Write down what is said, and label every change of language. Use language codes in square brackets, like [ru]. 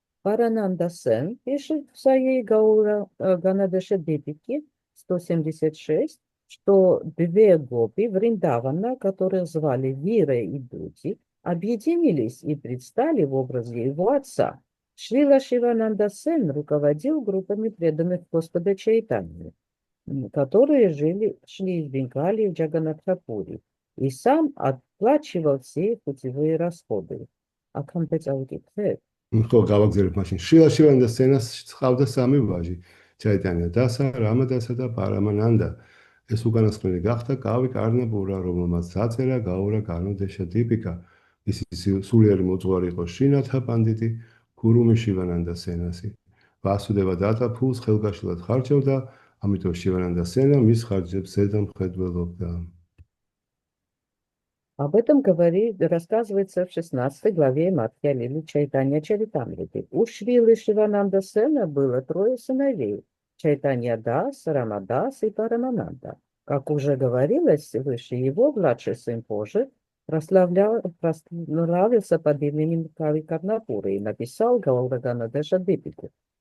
[ru] Парананда Сен пишет в своей Ганадеше Дипике 176, что две гопи Вриндавана, которых звали Вира и Дути, объединились и предстали в образе его отца. Шрила Шивананда Сен руководил группами преданных Господа Чайтаньи, которые шли из Бенгалии в Джаганатхапури, и сам оплачивал все путевые расходы. А компетенция [ka] ხო, გავაგზავნებ მაშინ. შრილა შივანანდა სენას ჰყავდა სამი ვაჟი: ჩაიტანია დასა, რამადასა და პარამანანდა. ეს უკანასკნელი გახდა კავი კარნაპურა, რომელმაც დაწერა გაურა განუდეშა დიპიკა. მისი სულიერი მოძღვარი იყო შრინათა პანდიტი, გურუმი შივანანდა სენასი. ვასუდევა დატა ფულს ხელგაშლად ხარჯავდა, ამიტომ შივანანდა სენა მის ხარჯებს ზედამხედველობდა. [ru] Об этом рассказывается в 16 главе Мадхья Лилы Чайтанья Чаритамрити. У Шрилы Шивананда Сена было 3 сыновей: Чайтанья Дас, Рамадас и Парамананда. Как уже говорилось выше, его младший сын позже прославился под именем Кави Карнапуры и написал Гаурагана-деша Дипику.